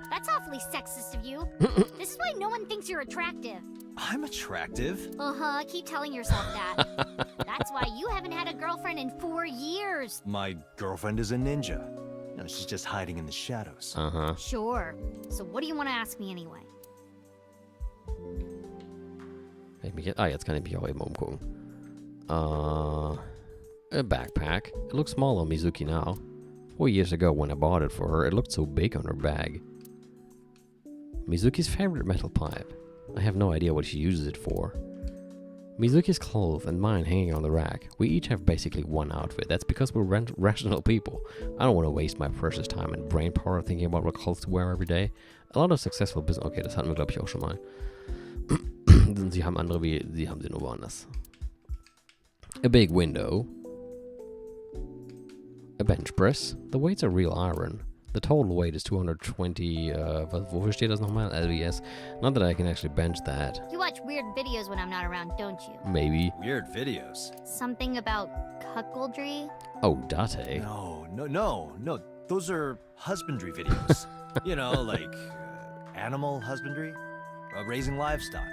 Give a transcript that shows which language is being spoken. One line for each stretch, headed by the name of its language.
English: That's awfully sexist of you. This is why no one thinks you're attractive. I'm attractive. Uh-huh, keep telling yourself that. That's why you haven't had a girlfriend in 4 years. My girlfriend is a ninja. No, she's just hiding in the shadows. aha. Sure. So what do you want to ask me anyway?
German: Jetzt kann ich mich auch eben umgucken.
English: A backpack. It looks small on Mizuki now. 4 years ago when I bought it for her, it looked so big on her bag. Mizuki's favorite metal pipe. I have no idea what she uses it for. Mizuki's clothes and mine hanging on the rack. We each have basically one outfit. That's because we're rational people. I don't want to waste my precious time and brain power thinking about what clothes to wear every day. A lot of successful business...
German: Okay, das hatten wir, glaube ich, auch schon mal. Sie haben andere wie... Sie haben sie nur woanders.
English: A big window. A bench press. The weights are real iron. The total weight is 220,
German: wofür steht das nochmal?
English: LBS. Not that I can actually bench that. You watch weird videos when I'm not around, don't you? Maybe. Weird videos. Something about cuckoldry? Oh, Date. No. Those are husbandry videos. You know, like animal husbandry, raising livestock.